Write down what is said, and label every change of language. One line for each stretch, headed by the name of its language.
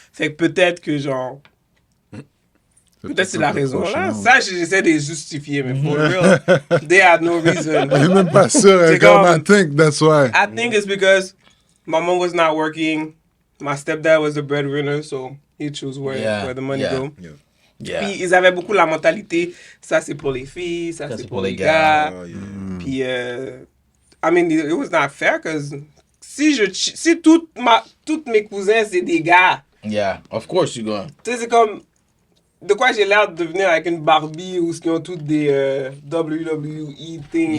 French: Fait que peut-être que genre, peut-être c'est la raison là. Ça, j'essaie de les justifier, mais
English: for real, they had no reason.
French: Elle est même pas sûre. Elle C'est est comme, comme-
English: I think that's why. I think it's because my mom was not working. My stepdad was the breadwinner, so he chose where the money go. Yeah.
French: Puis ils avaient beaucoup la mentalité, ça c'est pour les filles, ça c'est pour les gars.
English: Oh, yeah.
French: Puis,
English: I mean, it was not fair, because
French: si toutes mes cousins c'est des gars,
English: Yeah, of course you go.
French: tu sais, c'est comme, de quoi j'ai l'air de devenir avec une Barbie ou ce qui ont toutes des WWE things.